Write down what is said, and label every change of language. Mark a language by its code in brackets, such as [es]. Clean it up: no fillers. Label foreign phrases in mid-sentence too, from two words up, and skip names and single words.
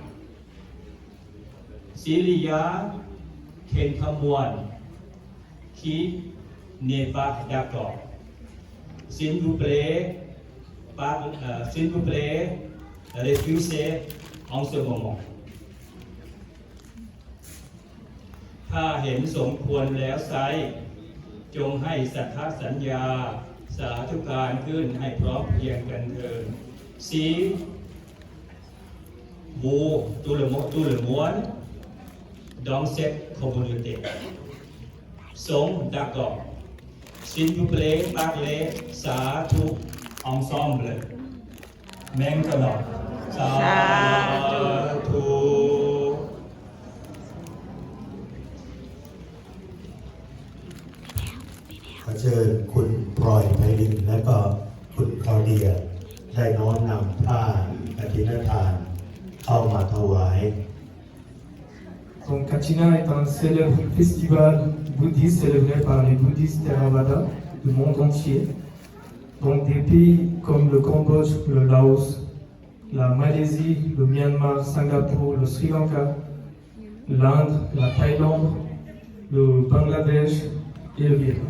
[fr] S'il y a quelqu'un moine qui n'est pas d'accord, s'il vous plaît, refusez en ce moment. [th] ถ้าเห็นสมควรแล้วไซร้จงให้สัทธสัญญาสาธุการขึ้นให้พร้อมเพรียงกันเถิด [fr] Si vous tout le monde dans cette communauté sont d'accord, s'il vous plaît, parlez sadhu ensemble. Maintenant, sadhu. [th] ขอเชิญคุณพลอยไพลินและก็คุณคลาเดียได้น้อมนำผ้ากฐินทานเข้ามาถวาย [fr] Donc Kachina est un célèbre festival bouddhiste célébré par les bouddhistes Theravada du monde entier. Donc des pays comme le Cambodge, le Laos, la Malaisie, le Myanmar, Singapour, le Sri Lanka, l'Inde, la Thaïlande, le Bangladesh et le Vietnam.